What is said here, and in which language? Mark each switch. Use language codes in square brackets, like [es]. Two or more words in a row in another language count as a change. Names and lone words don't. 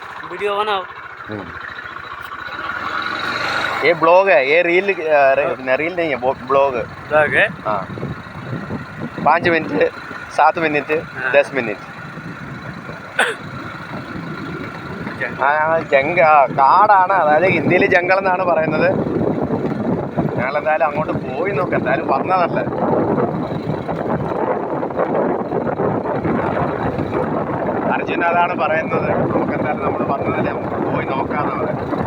[hi] वीडियो बनाओ। ये ब्लॉग है, ये रील रील नहीं है, ब्लॉग है। हाँ 5 मिनट 7 मिनट 10 मिनट [ml] കാടാണ്, അതായത് ഹിന്ദിയിൽ ജംഗൾ എന്നാണ് പറയുന്നത്. ഞങ്ങളെന്തായാലും അങ്ങോട്ട് പോയി നോക്കാം, എന്തായാലും വന്നതല്ലേ. അർജുൻ അതാണ് പറയുന്നത്, നമുക്ക് എന്തായാലും നമ്മൾ വന്നതല്ലേ, നമുക്ക് പോയി നോക്കാമെന്ന് പറയുന്നത്.